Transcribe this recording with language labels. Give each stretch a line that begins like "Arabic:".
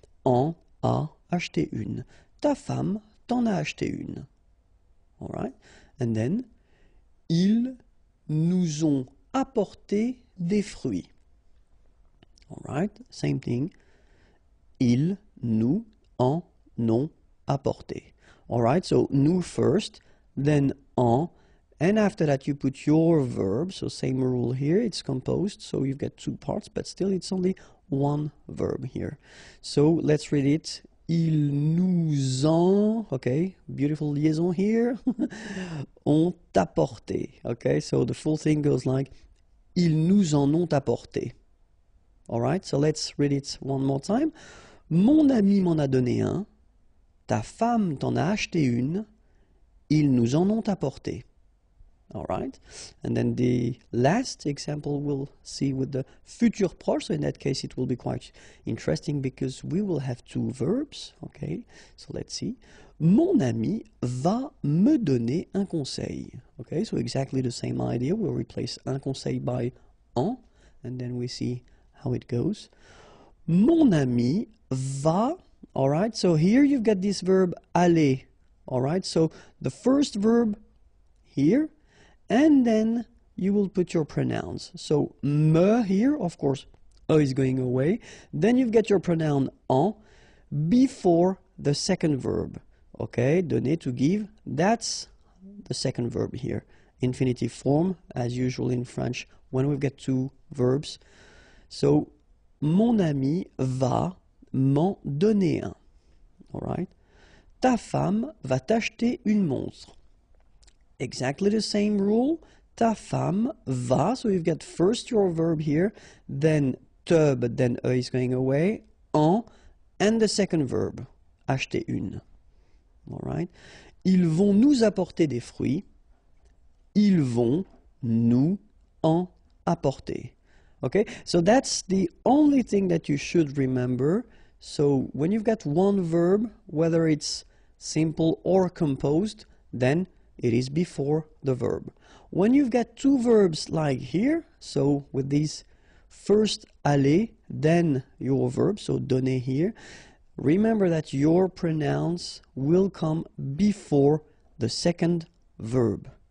French: En a acheté une. Ta femme t'en a acheté une.
English: All right, and then,
French: ils nous ont apporté des fruits.
English: All right, same thing.
French: Ils nous en ont apporté.
English: All right, so nous first, then en, and after that you put your verb. So same rule here, it's composed, so you've got two parts, but still it's only one verb here. So let's read it.
French: Ils nous ont,
English: okay, beautiful liaison here,
French: ont apporté.
English: Okay, so the full thing goes like,
French: ils nous en ont apporté.
English: All right, so let's read it one more time.
French: Mon ami m'en a donné un, ta femme t'en a acheté une, ils nous en ont apporté.
English: All right, and then the last example we'll see with the futur proche, so in that case it will be quite interesting because we will have two verbs. Okay, so let's see.
French: Mon ami va me donner un conseil.
English: Okay, so exactly the same idea. We'll replace un conseil by en, and then we see how it goes.
French: Mon ami va,
English: all right, so here you've got this verb aller, all right, so the first verb here, and then you will put your pronouns. So me here, of course, e is going away, then you've got your pronoun en before the second verb, okay, donner, to give, that's the second verb here, infinitive form, as usual in French, when we've got two verbs.
French: So, mon ami va m'en donner un.
English: All right.
French: Ta femme va t'acheter une montre.
English: Exactly the same rule.
French: Ta femme va,
English: so you've got first your verb here, then te, but then e is going away, en, and the second verb,
French: acheter une.
English: All right.
French: Ils vont nous apporter des fruits. Ils vont nous en apporter.
English: Okay, so that's the only thing that you should remember. So when you've got one verb, whether it's simple or composed, then it is before the verb. When you've got two verbs like here, so with these first aller, then your verb, so donner here, remember that your pronouns will come before the second verb.